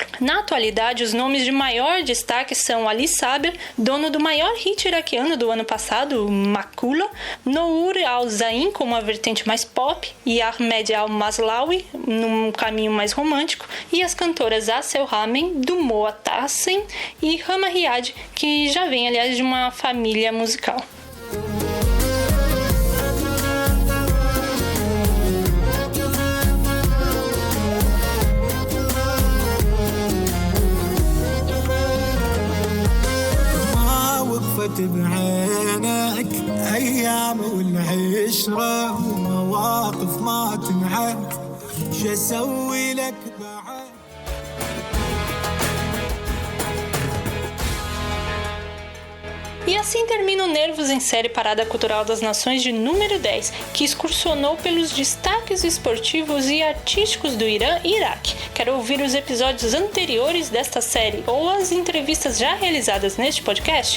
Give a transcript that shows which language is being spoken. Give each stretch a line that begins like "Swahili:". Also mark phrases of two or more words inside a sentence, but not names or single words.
Portuguese: Na atualidade, os nomes de maior destaque são Ali Saber, dono do maior hit iraquiano do ano passado, Makula, Nour Al-Zain, com uma vertente mais pop, e Ahmed Al-Maslawi, num caminho mais romântico, e as cantoras Asel Ramen, do Moa Tassen e Rama Riad, que já vem, aliás, de uma família musical.
Arabic: بعينك أيام والعشرة ومواقف ما تنعد شو أسوي لك بعد.
Portuguese: E assim termina o Nervos em Série Parada Cultural das Nações de número 10, que excursionou pelos destaques esportivos e artísticos do Irã e Iraque. Quer ouvir os episódios anteriores desta série ou as entrevistas já realizadas neste podcast?